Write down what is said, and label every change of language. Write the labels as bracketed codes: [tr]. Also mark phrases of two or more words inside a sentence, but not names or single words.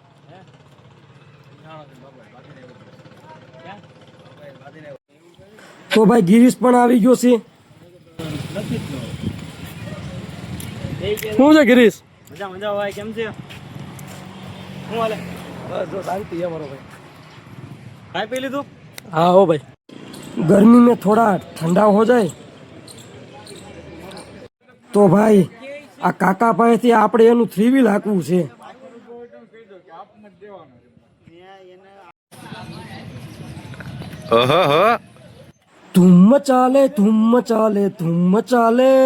[gu] તો ભાઈ ગિરીશ પણ આવી ગયો છે. શું છે ગિરીશ? મજા મજા ભાઈ, કેમ છે? શું હાલે? બસ જો શાંતિ છે મારો ભાઈ. ખાઈ પી લીધું? [hi] हाँ हो भाई, गर्मी में थोड़ा ठंडा हो जाए [gu] તો ભાઈ આ કાકા પાસેથી આપણે એનું 3 વ્હીલ હાંકવું છે. ધૂમ ચાલે ધૂમ ચાલે ધૂમ ચાલે.